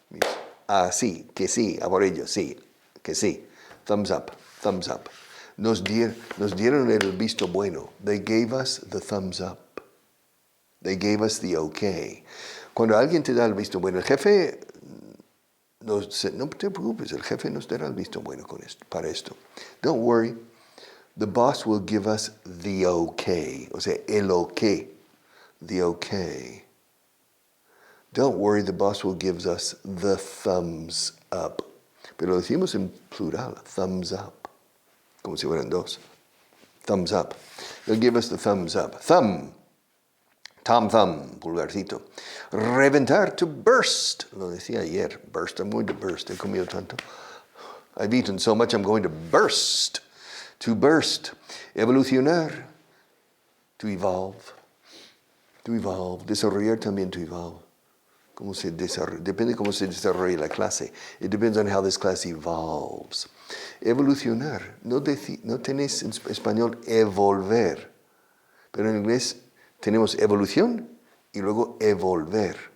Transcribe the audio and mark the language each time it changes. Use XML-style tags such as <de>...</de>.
<es>Means, sí, que sí, a por ello, sí, que sí.</es> <en>Thumbs up, thumbs up.</en> <es>Nos dieron el visto bueno.</es> <en>They gave us the thumbs up. They gave us the okay.</en> <es>Cuando alguien te da el visto bueno, el jefe, no te preocupes, el jefe nos dará el visto bueno para esto.</es> <en>Don't worry. The boss will give us the okay.</en> <es>O sea, el okay.</es> <en>The okay. Don't worry, the boss will give us the thumbs up.</en> <es>Pero lo decimos en plural, thumbs up. Como si fueran 2. Thumbs up.</es> <en>They'll give us the thumbs up. Thumb. Tom thumb, pulgarcito.</en> <es>Reventar, to burst. Lo decía ayer.</es> <en>Burst, I'm going to burst.</en> <es>He comido tanto.</es> <en>I've eaten so much, I'm going to burst. To burst. Evolucionar. To evolve. To evolve.</en> <es>Desarrollar también to evolve. ¿Cómo se desarrolla? Depende cómo se desarrolla la clase.</es> <en>It depends on how this class evolves.</en> <es>Evolucionar. No tenés en español evolver. Pero en inglés tenemos evolución y luego evolver.</es>